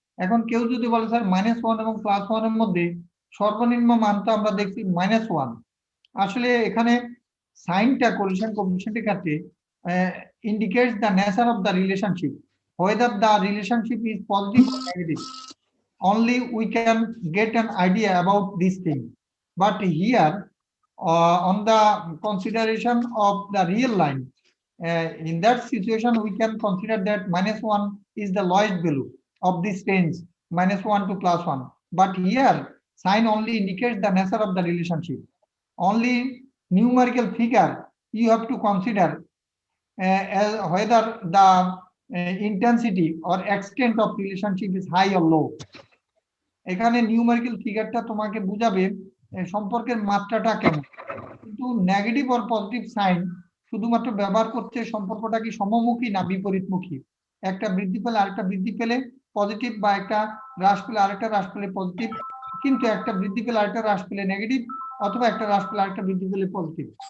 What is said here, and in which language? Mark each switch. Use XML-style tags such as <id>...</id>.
<bn>এখন কেউ যদি বলে স্যার -1 এবং +1 এর মধ্যে সর্বনিম্ন মানটা আমরা দেখছি -1, আসলে এখানে সাইনটা কোএফিসিয়েন্টের ক্ষেত্রে</bn> <en>indicates the nature of the relationship, whether the relationship is positive or negative. Only we can get an idea about this thing. But here, on the consideration of the real line, in that situation we can consider that -1 is the lowest value of this range, -1 to +1. But here sign only indicates the nature of the relationship. Only numerical figure you have to consider as whether the intensity or extent of relationship is high or low.</en> <bn>এখানে numerical ফিগারটা তোমাকে বুঝাবে সম্পর্কের মাত্রাটা কেমন, কিন্তু negative আর positive sign শুধুমাত্র ব্যবহার করছে সম্পর্কটা কি সমমুখী না বিপরীতমুখী। একটা বৃদ্ধি পেলে আরেকটা বৃদ্ধি পেলে পজিটিভ, বা একটা হ্রাস পেলে আরেকটা হ্রাস পেলে পজিটিভ, কিন্তু একটা বৃদ্ধি পেলে আরেকটা হ্রাস পেলে নেগেটিভ, অথবা একটা হ্রাস পেলে আরেকটা বৃদ্ধি পেলে পজিটিভ।</bn>